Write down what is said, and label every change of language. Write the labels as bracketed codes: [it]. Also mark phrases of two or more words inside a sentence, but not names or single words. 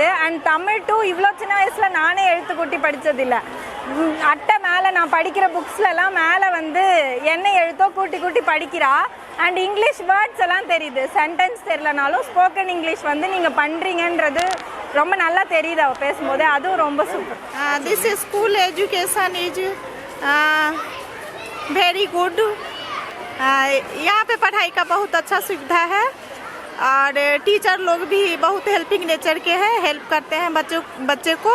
[en] and Tamil too [ta] இவ்வளோ சின்ன வயசில் நானே எழுத்து கூட்டி படித்ததில்லை. அட்டை மேலே நான் படிக்கிற புக்ஸ்லலாம் மேலே வந்து என்ன எழுத்தோ கூட்டி படிக்கிறா. [en] and English words [ta] எல்லாம் தெரியுது. சென்டென்ஸ் தெரியலனாலும் [en] spoken English [ta] வந்து நீங்கள் பண்ணுறீங்கன்றது ரொம்ப நல்லா தெரியுது அவள் பேசும்போது. அதுவும் ரொம்ப சூப்பர். [en] this school education is very good. [hi] यहाँ पे पढ़ाई का बहुत अच्छा सुविधा है और टीचर लोग भी बहुत [en] helping nature [hi] के हैं, हेल्प करते हैं बच्चे को.